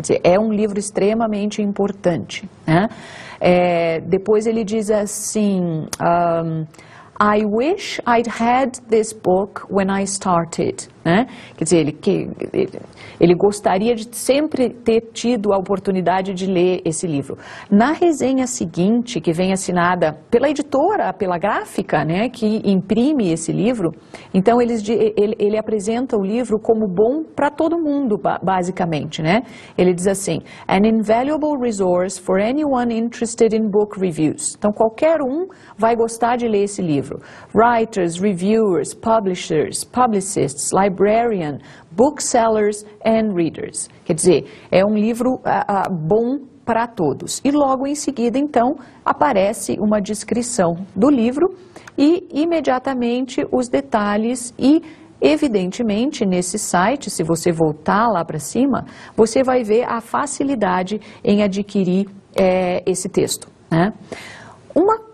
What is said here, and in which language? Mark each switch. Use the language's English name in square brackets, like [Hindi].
[Portuguese] Quer dizer, é um livro extremamente importante, né? Depois ele diz assim, [English] I wish I'd had this book when I started, [Portuguese] né? Quer dizer, ele gostaria de sempre ter tido a oportunidade de ler esse livro. Na resenha seguinte, que vem assinada pela editora, pela gráfica, né, que imprime esse livro, então ele apresenta o livro como bom para todo mundo, basicamente, né? Ele diz assim, [English] an invaluable resource for anyone interested in book reviews. [Portuguese] Então, qualquer um vai gostar de ler esse livro. [English] Writers, reviewers, publishers, publicists, librarian, booksellers and readers. [Portuguese] Quer dizer, é um livro bom para todos. E logo em seguida, então, aparece uma descrição do livro e imediatamente os detalhes e, evidentemente, nesse site, se você voltar lá para cima, você vai ver a facilidade em adquirir esse texto, né? Uma